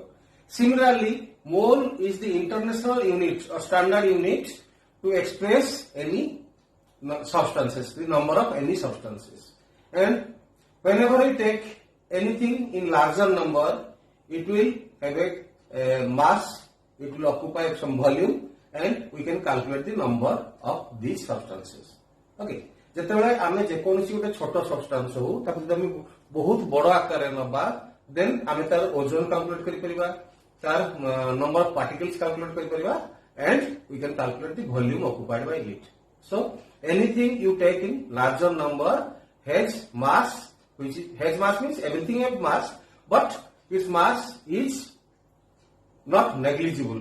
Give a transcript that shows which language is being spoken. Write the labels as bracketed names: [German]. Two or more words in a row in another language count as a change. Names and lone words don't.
[English] Similarly, mole is the international unit or standard unit to express any substances, the number of any substances. And whenever we take anything in larger number, it will have a mass, it will occupy some volume, and we can calculate the number of these substances. [Odia] Okay. ଯେତେବେଳେ ଆମେ ଯେକୌଣସି ଗୋଟେ ଛୋଟ ସବଷ୍ଟାନ୍ସ ହଉ ତାକୁ ଯଦି ଆମେ ବହୁତ ବଡ଼ ଆକାରରେ ନବା, then ଆମେ ତାର ଓଜନ କାଲକୁଲେଟ କରିପାରିବା, ତାର [English] number of particles calculate [Odia] କରିପାରିବା, [English] and we can calculate the volume occupied by it. So anything you take in larger number has mass, which is, has mass means everything has mass, but its mass is not negligible.